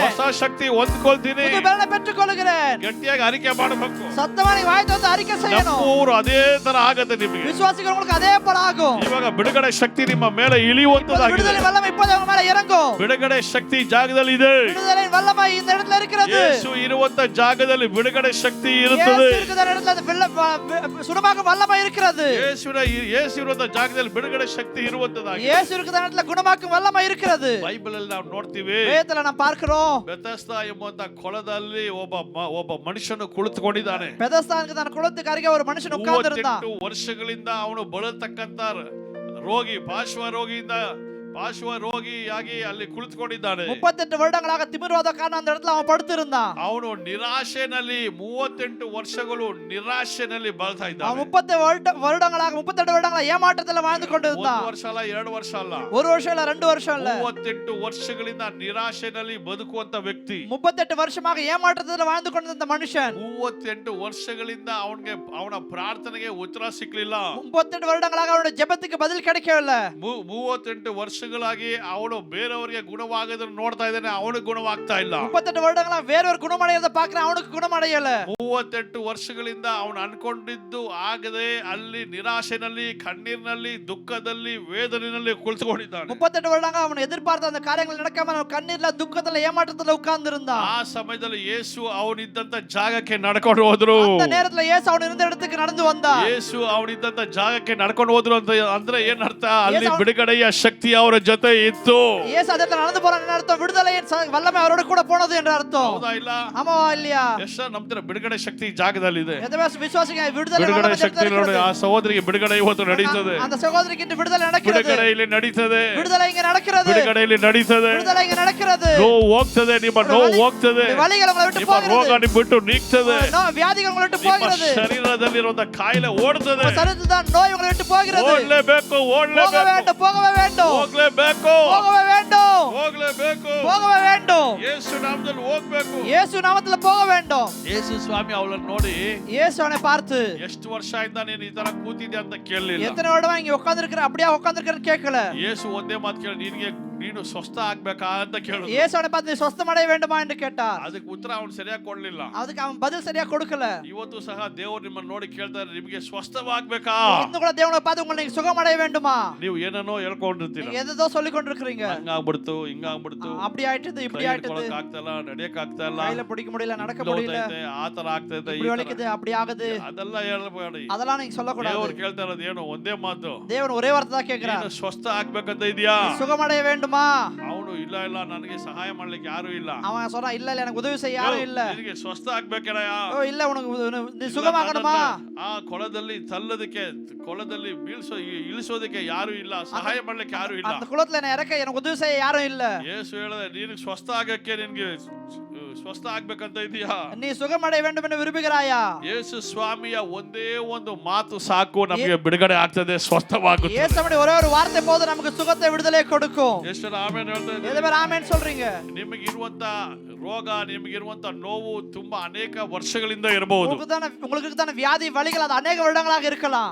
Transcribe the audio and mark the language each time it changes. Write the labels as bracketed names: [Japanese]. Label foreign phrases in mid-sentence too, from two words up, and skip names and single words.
[Kannada] ಹೊಸ ಶಕ್ತಿ ಹೊಂದ್ಕೊಳ್ತೀನಿ. [Tamil] புது பலத்தை பெற்றுக்கொள்கிறேன். [Kannada] ಗಟ್ಟಿಯಾಗಿ ಅರಿಕೆ ಮಾಡಬೇಕು. [Tamil] சத்தமானி வாய் திறந்து அறிக்கை செய்யணும். [Kannada] ನಮ್ಮೂರು ಅದೇ ತರ ಆಗತ್ತೆ ನಿಮಗೆ. [Tamil] விசுவாசிகள் உங்களுக்கு அதே போல ஆகும். [Kannada] ಇವಾಗ ಬಿಡುಗಡೆ ಶಕ್ತಿ ನಿಮ್ಮ ಮೇಲೆ ಇಳಿಯುವಂತದಾಗಿದೆ. [Tamil] விடுதலை வல்லமை இப்போது உங்க மேல இறங்கும். [Kannada] ಬಿಡುಗಡೆ ಶಕ್ತಿ ಜಾಗದಲ್ಲಿ ಇದೆ. [Tamil] விடுதலை வல்லமை இந்த இடத்துல இருக்கிறது. [Kannada] ಯೇಸು ಇರುವಂತ ಜಾಗದಲ್ಲಿ ಬಿಡುಗಡೆ ಶಕ್ತಿ [Tamil] இயேசு [Kannada] ಇರುತ್ತದೆ. [Tamil] இருக்கிற இடத்துல சுடமாக வல்லமை இருக்கிறது. [Kannada] ಯೇಸು ಇರುವಂತ ಜಾಗದಲ್ಲಿ ಬಿಡುಗಡೆ ಶಕ್ತಿ ಇರುವಂತದಾಗಿದೆ. [Tamil] இயேசு இருக்கிற இடத்துல குணமாக்கும் வல்லமை இருக்கிறது. [Kannada] ಬೈಬಲ್ ಅಲ್ಲಿ ನಾವು ನೋಡ್ತೀವಿ, [Tamil] வேதத்துல நாம் பார்க்கிறோம், [Kannada] ಬೆಥೆಸ್ದಾ ಎಂಬಂತ ಕೊಳದಲ್ಲಿ ಒಬ್ಬ ಮನುಷ್ಯನು ಕುಳಿತುಕೊಂಡಿದ್ದಾನೆ. [Tamil] பெதஸ்தானுக்கு தன் குளத்துக்கு அருகே ஒரு மனுஷன் உட்கார்ந்து இருந்தான். [Kannada] 38 ವರ್ಷಗಳಿಂದ ಅವನು ಬಳಲ್ತಕ್ಕಂತ ರೋಗಿ, ಪಾರ್ಶ್ವ ರೋಗಿಯಾಗಿ ಅಲ್ಲಿ ಕುಳಿತುಕೊಂಡಿದ್ದಾನೆ. [Tamil] 38 வருடங்களாக திமிர்வாதக்காரன் அந்த இடத்துல அவன் படுத்திருந்தான். [Kannada] ಅವನು ನಿರಾಶೆನಲ್ಲಿ 38 ವರ್ಷಗಳು ನಿರಾಶೆನಲ್ಲಿ ಬಾಳ್ತಾ ಇದ್ದಾನೆ. [Tamil] அவன் 38 வருடங்களாக ஏமாற்றத்துல வாழ்ந்து கொண்டிருந்தான். [Kannada] 1 ವರ್ಷ ಅಲ್ಲ, 2 ವರ್ಷ ಅಲ್ಲ, [Tamil] 1 வருஷம் இல்ல, 2 வருஷம் இல்ல, [Kannada] 38 ವರ್ಷಗಳಿಂದ ನಿರಾಶೆನಲ್ಲಿ ಬದುಕುವಂತ ವ್ಯಕ್ತಿ. [Tamil] 38 வருஷமாக ஏமாற்றத்துல வாழ்ந்து கொண்டிருந்த மனுஷன். [Kannada] 38 ವರ್ಷಗಳಿಂದ ಅವನ ಪ್ರಾರ್ಥನೆಗೆ ಉತ್ತರ ಸಿಕ್ಕಲಿಲ್ಲ. [Tamil] 38 வருடங்களாக அவனுடைய ஜெபத்துக்கு பதில் கிடைக்கவில்லை. [Kannada] 38 ವರ್ಷಗಳಾಗಿ ಅವನು ಬೇರೆಯವರಿಗೆ ಗುಣವಾಗೋದನ್ನ ನೋಡ್ತಾ ಇದ್ದಾನೆ, ಅವನಿಗೆ ಗುಣವಾಗ್ತಾ ಇಲ್ಲ. [Tamil] 38 வருடங்களா வேறொரு குணமடையறத பார்க்கறான், அவனுக்கு குணமடையல. [Kannada] 38 ವರ್ಷಗಳಿಂದ ಅವನು ಅನ್ಕೊಂಡಿದ್ದು ಆಗದೆ ಅಲ್ಲಿ ನಿರಾಶೆನಲ್ಲಿ, ಕಣ್ಣೀರಿನಲ್ಲಿ, ದುಃಖದಲ್ಲಿ, ವೇದನೆಯಲ್ಲಿ ಕುಳಿತುಕೊಂಡಿದ್ದಾನೆ. [Tamil] 38 வருடங்களா அவன் எதிர்பார்த்த அந்த காரியங்கள் நடக்காம அவன் கண்ணீர்ல, துக்கத்துல, ஏமாற்றத்துல உட்கார்ந்திருந்தான். [Kannada] ಆ ಸಮಯದಲ್ಲಿ ಯೇಸು ಅವನಿದ್ದಂತ ಜಾಗಕ್ಕೆ ನಡ್ಕೊಂಡು ಹೋದ್ರು. [Tamil] அந்த நேரத்துல இயேசு அவன் இருந்த இடத்துக்கு நடந்து வந்தான். [Kannada] ಯೇಸು ಅವನಿದ್ದಂತ ಜಾಗಕ್ಕೆ ನಡ್ಕೊಂಡು ಹೋದ್ರು ಅಂತ ಅಂದ್ರೆ ಏನರ್ಥ? ಅಲ್ಲಿ ಬಿಡುಗಡೆಯ ಶಕ್ತಿ ಅವರ ಜೊತೆ ಇತ್ತು. [Tamil] இயேசு அந்த இடத்துல நடந்து போறான்னு அர்த்தம், விடுதலையின் வல்லமை அவரோட கூட போனது என்று அர்த்தம். [Kannada] ಹೌದಾ ಇಲ್ಲ? [Tamil] ஆமாவா இல்லையா? [Kannada] ಎಷ್ಟು ನಂಬ್ತೀರಾ ಬಿಡುಗಡೆ ಶಕ್ತಿ ಜಾಗದಲ್ಲಿ ಇದೆ? [Tamil] எத்தனை விசுவாசிங்க விடுதலை [Kannada] ಬಿಡುಗಡೆ [Tamil] வல்லமை [Kannada] ಶಕ್ತಿ ನೋಡಿ, ಆ ಸಹೋದರಿಗೆ ಬಿಡುಗಡೆ ಇವತ್ತು ನಡೀತದೆ. [Tamil] அந்த சகோதரிக்கு இன்று விடுதலை நடக்கிறது. [Kannada] ಬಿಡುಗಡೆ ಇಲ್ಲಿ ನಡೀತದೆ. [Tamil] விடுதலை இங்க நடக்கிறது. [Kannada] ಬಿಡುಗಡೆ ಇಲ್ಲಿ ನಡೀತದೆ. [Tamil] விடுதலை இங்க நடக்கிறது. [Kannada] ನೋವು ಹೋಗ್ತದೆ, ನಿಮ್ಮ ನೋವು ಹೋಗ್ತದೆ, [Tamil] வலிகள் உங்களை விட்டு [Kannada] ನಿಮ್ಮ [Tamil] போகிறது. [Kannada] ರೋಗ ನಿಮ್ಮ ಬಿಟ್ಟು ನೀಗ್ತದೆ, [Tamil] வியாதிகள் உங்களை விட்டு [Kannada] ನಿಮ್ಮ [Tamil] போகிறது. [Kannada] ಶರೀರದಲ್ಲಿರುವಂತ ಕಾಯಿಲೆ ಓಡ್ತದೆ. [Tamil] உங்க சரீரத்தில் தான் நோய் உங்களை விட்டு போகிறது. [Kannada] ಓಡ್ಲೇಬೇಕು, [Tamil] போக வேண்டும், போகவே வேண்டும், [Kannada] ಹೋಗ್ಲೇಬೇಕು, [Tamil] போகவே வேண்டும், [Kannada] ಹೋಗ್ಲೇಬೇಕು. [Tamil] போகவே வேண்டும். [Kannada] ಯೇಸು ನಾಮದಲ್ಲಿ ಹೋಗ್ಬೇಕು. [Tamil] இயேசு நாமத்துல போக வேண்டும். [Kannada] ಯೇಸು ಸ್ವಾಮಿ ಅವಳನ್ನು ನೋಡಿ, [Tamil] இயேசு அவனை பார்த்து, [Kannada] ಎಷ್ಟು ವರ್ಷ ಆಯ್ತಾ ನೀನು ಈ ತರ ಕೂತಿದ್ದೆ ಅಂತ ಕೇಳಲಿಲ್ಲ. [Tamil] எத்தனை வருடமா இங்க உட்கார்ந்து இருக்கிற, அப்படியே உட்கார்ந்து இருக்கிறன்னு கேட்கல. [Kannada] ಯೇಸು ಒಂದೇ ಮಾತು ಕೇಳಿ, ನಿನಗೆ ನೀನು ಸ್ವಸ್ಥ ಆಗ್ಬೇಕಾ ಅಂತ ಕೇಳಿದ್ರು. [Tamil] இயேசு அவனை பார்த்து நீ சொஸ்தமடைய வேண்டுமா என்று கேட்டார். [Kannada] ಅದಕ್ಕೆ ಉತ್ತರ ಅವನು ಸರಿಯಾಗಿ ಕೊಡ್ಲಿಲ್ಲ. [Tamil] அதுக்கு அவன் பதில் சரியா கொடுக்கல. [Kannada] ಇವತ್ತು ಸಹ ದೇವರು ನಿಮ್ಮನ್ನು ನೋಡಿ ಕೇಳ್ತಾರೆ, ನಿಮಗೆ ಸ್ವಸ್ಥವಾಗ್ಬೇಕಾ? [Tamil] இன்னும் கூட தேவனை பார்த்து உங்களை நீங்க சுகமடைய வேண்டுமா? [Kannada] ನೀವು ಏನನ್ನೋ ಹೇಳ್ಕೊಂಡಿರ್ತೀರ, [Tamil] நீங்க எதோ சொல்லி கொண்டிருக்கீங்க. [Kannada] ಹಂಗಾಗ್ಬಿಡ್ತು ಹಿಂಗಾಗ್ಬಿಡ್ತು, [Tamil] அப்படி ஆயிட்டது இப்படி ஆயிட்டது, [Kannada] ಆಗ್ತಲ್ಲ, ನಡೆಯಕ್ ಆಗ್ತಾ ಇಲ್ಲ, [Tamil] கையில பிடிக்க முடியல, நடக்க முடியல, [Kannada] ಆತರ ಆಗ್ತೈತೆ, [Tamil] இப்படி வலிக்குது, அப்படி ஆகுது, [Kannada] ಅದೆಲ್ಲ ಹೇಳ್ಬೇಡಿ. [Tamil] அதெல்லாம் நீங்க சொல்லக்கூடாது. [Kannada] ದೇವರು ಕೇಳ್ತಾ ಇರೋದು ಏನು? ಒಂದೇ ಮಾತು. [Tamil] தேவன் ஒரே வார்த்தை தான் கேக்குறார். [Kannada] ನೀನು ಸ್ವಸ್ಥ ಆಗ್ಬೇಕಂತ ಇದೆಯಾ? [Tamil] சுகமடைய வேண்டுமா? [Kannada] ಅವನು ಇಲ್ಲ ಇಲ್ಲ, ನನಗೆ ಸಹಾಯ ಮಾಡ್ಲಿಕ್ಕೆ ಯಾರು ಇಲ್ಲ. [Tamil] அவன் சொல்றான், இல்ல இல்ல எனக்கு உதவி செய்ய யாரும் இல்ல. [Kannada] ನಿನಗೆ ಸ್ವಸ್ಥ ಆಗ್ಬೇಕೇನಯ್ಯ? [Tamil] ஓ இல்ல உனக்கு நீ சுகமாகணுமா? [Kannada] ಆ ಕೊಳದಲ್ಲಿ ತಳ್ಳೋದಕ್ಕೆ, ಕೊಳದಲ್ಲಿ ಇಳಿಸೋದಕ್ಕೆ ಯಾರು ಇಲ್ಲ, ಸಹಾಯ ಮಾಡ್ಲಿಕ್ಕೆ ಯಾರು ಇಲ್ಲ. [Tamil] அந்த குளத்துல என்ன இறக்க எனக்கு உதவி செய்ய யாரும் இல்ல. [Kannada] ಯೇಸು ಹೇಳಿದ, ನೀನು ಸ್ವಸ್ಥ ಆಗಕ್ಕೆ, ನಿನ್ಗೆ ಸ್ವಸ್ಥ ಆಗ್ಬೇಕಂತ ಇದೆಯಾ? [Tamil] நீ சுகமடைய வேண்டும் என்று விரும்புகிறாயா? [Kannada] ಯೇಸು ಸ್ವಾಮಿಯ ಒಂದೇ ಒಂದು ಮಾತು ಸಾಕು, ನಮಗೆ ಬಿಡುಗಡೆ ಆಗ್ತದೆ, ಸ್ವಸ್ಥವಾಗುತ್ತೆ. [Tamil] இயேசுவுடைய ஒரே ஒரு வார்த்தை போதும் நமக்கு சுகத்தை விடுதலை கொடுக்கும். [Kannada] ಎಷ್ಟು ಆಮೇಲೆ ಹೇಳ್ತಾ [Tamil] எது [Kannada] ಇದ್ದೀವಿ? [Tamil] பேர் ஆமென் சொல்றீங்க? [Kannada] ನಿಮಗಿರುವಂತ ರೋಗ, ನಿಮಗಿರುವಂತ ನೋವು ತುಂಬಾ ಅನೇಕ ವರ್ಷಗಳಿಂದ ಇರಬಹುದು. [Tamil] உங்களுக்கு தான வியாதி வலிகள் அது अनेक வருடங்களாக இருக்கலாம்.